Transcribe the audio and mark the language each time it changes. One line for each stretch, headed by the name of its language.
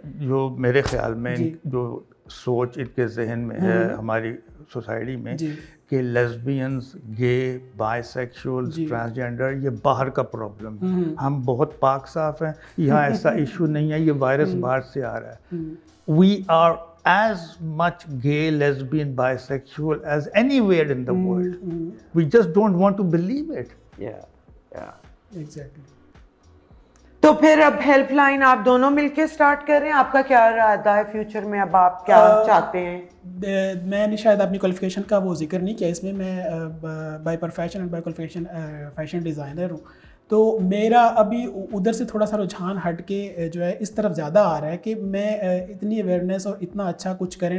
Urdu: जो मेरे ख्याल में जो सोच इनके जहन में है हमारी सोसाइटी में کہ لیسبینز, گے, بائی سیکشولز, ٹرانسجینڈر یہ باہر کا پرابلم ہے. ہم بہت پاک صاف ہیں, یہاں ایسا ایشو نہیں ہے, یہ وائرس باہر سے آ رہا ہے.
English: We are as much gay, lesbian, bisexual as anywhere in the world. We just don't want to believe it. Exactly.
Urdu: تو پھر اب ہیلپ لائن آپ دونوں مل کے اسٹارٹ کر رہے ہیں, آپ کا کیا ارادہ ہے فیوچر میں, اب آپ کیا چاہتے ہیں؟ میں نے شاید اپنی کوالیفیکیشن کا وہ ذکر نہیں کیا اس میں. میں
English: by profession and by qualification fashion designer
Urdu: ہوں. تو میرا ابھی ادھر سے تھوڑا سا رجحان ہٹ کے جو ہے اس طرف زیادہ آ رہا ہے کہ میں اتنی اویئرنیس اور اتنا اچھا کچھ کریں.